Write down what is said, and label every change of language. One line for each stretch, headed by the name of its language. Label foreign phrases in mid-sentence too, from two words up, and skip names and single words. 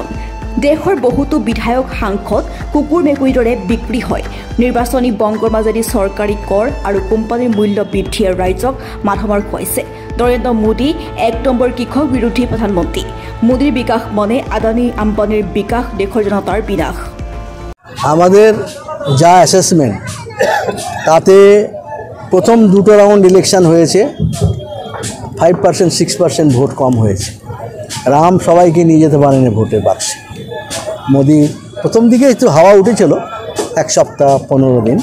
Assamese: দেশৰ বহুতো বিধায়ক সাংসদ কুকুৰ মেকুৰীৰ দৰে বিক্ৰী হয়। নিৰ্বাচনী বংগৰ মাজেদি চৰকাৰী কৰ আৰু কোম্পানীৰ মূল্য বৃদ্ধিয়ে ৰাইজক মাধমাৰ খুৱাইছে। নৰেন্দ্ৰ মোদী 1 নম্বৰ কৃষক বিৰোধী প্ৰধানমন্ত্ৰী। মোদীৰ বিকাশ মানে আদানী আম্বানিৰ বিকাশ, দেশৰ জনতাৰ বিনাশ।
Bangla: আমাদের যা অ্যাসেসমেন্ট তাতে প্রথম 2টো
English: round election
Bangla: হয়েছে 5% 6% ভোট কম হয়েছে। রাম সবাইকে নিয়ে যেতে পারেনি ভোটের বাক্সে। মোদি প্রথম দিকে একটু হাওয়া উঠেছিল 1 সপ্তাহ 15 দিন।